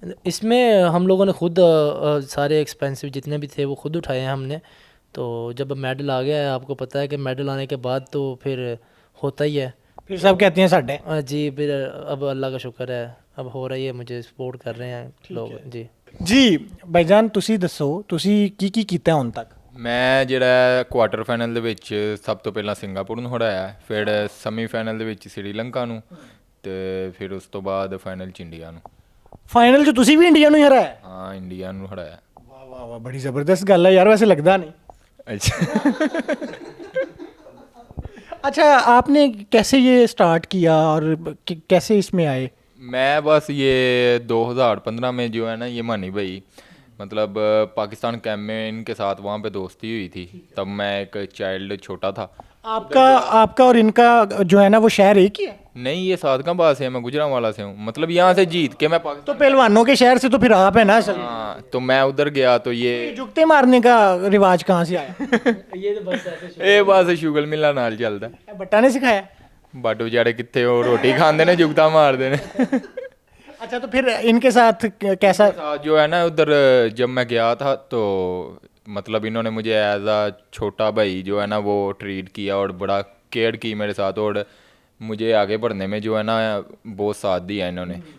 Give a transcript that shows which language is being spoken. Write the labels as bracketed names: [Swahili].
[Hindi] इसमें हम लोगों ने खुद सारे एक्सपेंसिव जितने भी थे वो खुद उठाए हैं हमने। तो जब मेडल आ गया है, आपको पता है कि मेडल आने के बाद तो फिर होता ही है। फिर सब कहते हैं साढ़े। जी फिर अब अल्लाह का शुक्र है, अब हो रही है, मुझे सपोर्ट कर रहे हैं लोग जी। जी भाईजान [Punjabi] ਤੁਸੀਂ ਦੱਸੋ ਤੁਸੀਂ ਕੀ ਕੀਤਾ ਹੁਣ ਤੱਕ? ਮੈਂ ਜਿਹੜਾ ਕੁਆਟਰ ਫਾਈਨਲ ਦੇ ਵਿੱਚ ਸਭ ਤੋਂ ਪਹਿਲਾਂ ਸਿੰਗਾਪੁਰ ਨੂੰ ਹਰਾਇਆ, ਫਿਰ ਸੈਮੀ ਫਾਈਨਲ ਦੇ ਵਿੱਚ ਸ੍ਰੀਲੰਕਾ ਨੂੰ, ਤੇ ਫਿਰ ਉਸ ਤੋਂ ਬਾਅਦ ਫਾਈਨਲ 'ਚ ਇੰਡੀਆ ਨੂੰ। ਫਾਈਨਲ 'ਚ ਤੁਸੀਂ ਵੀ ਇੰਡੀਆ ਨੂੰ ਹੀ ਹਰਾਇਆ? ਹਾਂ ਇੰਡੀਆ ਨੂੰ ਹਰਾਇਆ। ਵਾਹ ਵਾਹ ਵਾਹ, ਬੜੀ ਜ਼ਬਰਦस्त ਗੱਲ ਹੈ ਯਾਰ, ਵੈਸੇ ਲੱਗਦਾ नहीं। [Hindi] अच्छा अच्छा आपने कैसे ये स्टार्ट किया और कैसे इसमें आए? मैं बस ये 2015 में जो है ना ये मानी भाई मतलब पाकिस्तान कैंप में इनके साथ वहाँ पे दोस्ती हुई थी, तब मैं एक चाइल्ड छोटा था। आपका और इनका जो है ना वो शहर एक ही है? नहीं ये सादकाबाद से है, मैं गुजरांवाला से हूँ, मतलब यहाँ से जीत के मैं तो पाकिस्तान। पहलवानों के शहर से तो फिर आप है ना असल में। हाँ तो मैं उधर गया तो ये जुगते मारने का रिवाज कहाँ से आया? ये तो बस ऐसे [Punjabi] ਇਹ ਬਸ ਸ਼ੁਗਲ ਮਿਲਾ ਨਾਲ ਚੱਲਦਾ। [Hindi] बट्टा ने सिखाया? [Punjabi] ਬਟ ਵਿਚਾਰੇ ਕਿੱਥੇ ਉਹ ਰੋਟੀ ਖਾਂਦੇ ਨੇ ਜੁਗਤਾ ਮਾਰਦੇ ਨੇ। [Hindi] अच्छा तो फिर इनके साथ कैसा? साथ जो है ना उधर जब मैं गया था तो मतलब इन्होंने मुझे एज अ छोटा भाई जो है ना वो ट्रीट किया और बड़ा केयर की मेरे साथ, और मुझे आगे बढ़ने में जो है ना बहुत साथ दिया इन्होंने।